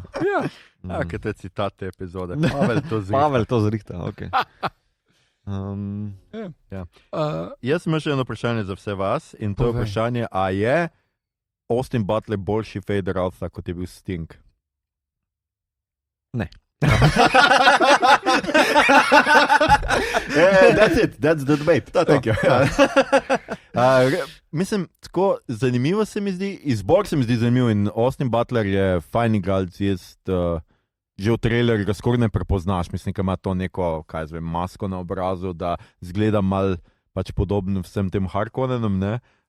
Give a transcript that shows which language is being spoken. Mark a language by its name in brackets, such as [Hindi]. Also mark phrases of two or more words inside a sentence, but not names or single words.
[Slovenian] Kaj te citat te epizode? Pavel to zrihta. Pavel to zrihta, ok. Jaz imam še eno vprašanje za vse vas in to je vprašanje, a je Austin Butler boljši Feyd-Rautha, kot je bil Sting? Ne. [English] That's the debate. [Slovenian] Mislim, tako zanimivo se mi zdi, izbor se mi zdi zanimiv in Austin Butler je fajn igralec, že v trailerju ga skoraj ne prepoznaš, mislim, ker ima to neko, masko na obrazu, da zgleda mal pač podobno vsem tem Harkonnenom, ne?